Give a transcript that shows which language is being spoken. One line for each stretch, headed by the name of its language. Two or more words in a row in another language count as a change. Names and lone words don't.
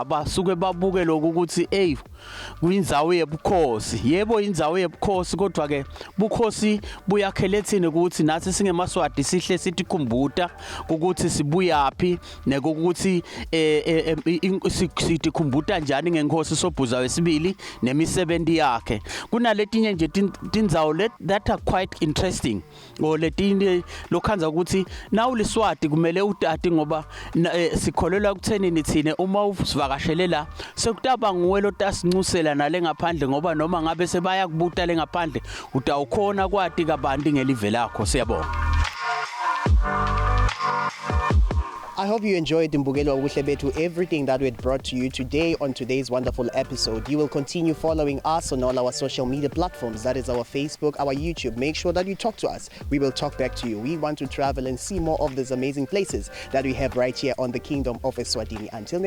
Swati: basuke babuke lokhu ukuthi kuyindzawo yebukhosi yebo indzawo yebukhosi kodwa ke bukhosi buyakhelethini ukuthi nathi singemaswati sihle sitikhumbuta ukuthi sibuyapi nekuthi sitikhumbuta njani ngenkosi Sobhuza wesibili nemisebenzi yakhe kunaletinye nje tindzawo
English: that are quite interesting
Swati: or letinye lokhanza ukuthi nawu liswati kumele utati ngoba sikholelwa kutheni thine uma usivakashele la sekutaba nguwe lotasinxusela nale ngaphandle ngoba noma ngabe sebaya kubuta le ngaphandle utawukhona kwati kabanti ngelive lakho siyabonga
English: I hope you enjoyed Buhle Betfu, everything that we brought to you today on today's wonderful episode. You will continue following us on all our social media platforms. That is our Facebook, our YouTube. Make sure that you talk to us. We will talk back to you. We want to travel and see more of these amazing places that we have right here on the Kingdom of Eswatini.